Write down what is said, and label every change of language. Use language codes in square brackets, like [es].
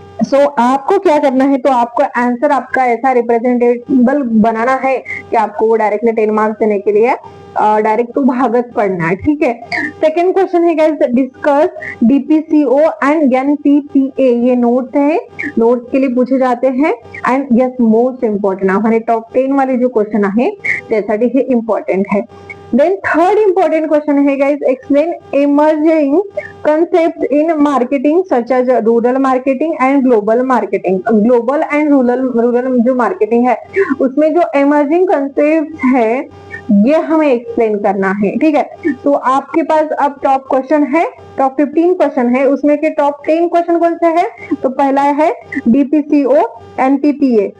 [hi] सो आपको क्या करना है, तो आपको आंसर आपका ऐसा रिप्रेजेंटेबल बनाना है कि आपको वो डायरेक्टली 10 मार्क्स देने के लिए डायरेक्ट टू भागत पढ़ना है, ठीक है। [en] Second question है guys discuss DPCO and NPPA. [hi] ये नोट्स है, नोट्स के लिए पूछे जाते हैं एंड यस मोस्ट इंपॉर्टेंट हमारे टॉप 10 वाले जो क्वेश्चन [mr] आहे त्यासाठी हे [hi] इंपॉर्टेंट है। [en] Then third important question है guys explain emerging concepts in marketing such as rural marketing and global marketing। [hi] global and rural जो marketing है उसमें जो emerging concepts है ये हमें एक्सप्लेन करना है, ठीक है। तो आपके पास अब टॉप क्वेश्चन है, टॉप 15 क्वेश्चन है, उसमें के टॉप 10 क्वेश्चन कौन से है, तो पहला है डीपीसीओ एनपीपीए।